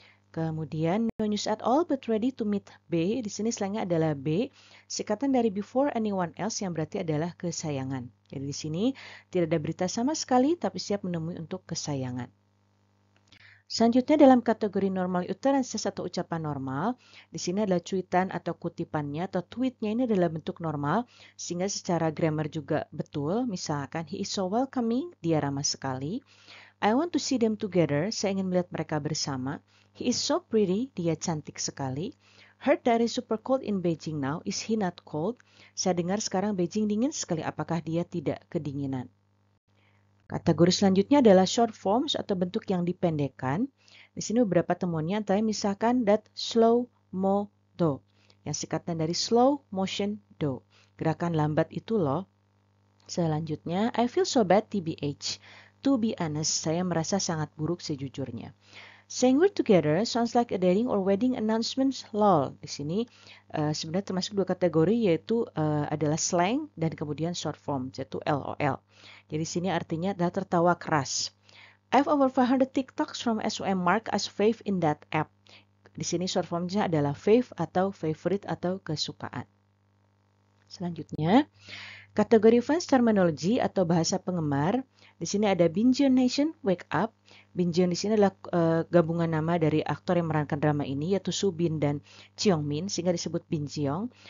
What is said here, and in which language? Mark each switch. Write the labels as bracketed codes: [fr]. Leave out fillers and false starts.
[id] Kemudian [en] no news at all but ready to meet B. [id] Di sini slangnya adalah B, singkatan dari before anyone else yang berarti adalah kesayangan. Jadi di sini tidak ada berita sama sekali tapi siap menemui untuk kesayangan. Selanjutnya dalam kategori normal utterances atau ucapan normal, di sini adalah cuitan atau kutipannya atau tweetnya ini adalah bentuk normal sehingga secara grammar juga betul. Misalkan [en] he is so welcoming, [id] dia ramah sekali. [en] I want to see them together, [id] saya ingin melihat mereka bersama. [en] He is so pretty, [id] dia cantik sekali. [en] Heard that is super cold in Beijing now, is he not cold? [id] Saya dengar sekarang Beijing dingin sekali, apakah dia tidak kedinginan? Kategori selanjutnya adalah short forms atau bentuk yang dipendekkan. Di sini beberapa temuannya antara misalkan [en] that slow mo do, [id] yang singkatan dari [en] slow motion do, [id] gerakan lambat itu loh. Selanjutnya, [en] I feel so bad tbh. To be honest, [id] saya merasa sangat buruk sejujurnya. [en] Saying we're together sounds like a dating or wedding announcement, lol. [id] Di sini sebenarnya termasuk dua kategori, yaitu adalah slang dan kemudian short form, yaitu LOL. Jadi sini artinya adalah tertawa keras. [en] I have over 500 TikToks from SOM mark as fave in that app. [id] Di sini short formnya adalah fave atau favorite atau kesukaan. Selanjutnya, kategori fans terminology atau bahasa penggemar. Di sini ada Binjeon Nation, Wake Up. Binjeon di sini adalah gabungan nama dari aktor yang memerankan drama ini, yaitu Soo Bin dan Cheong Min, sehingga disebut Binjeong.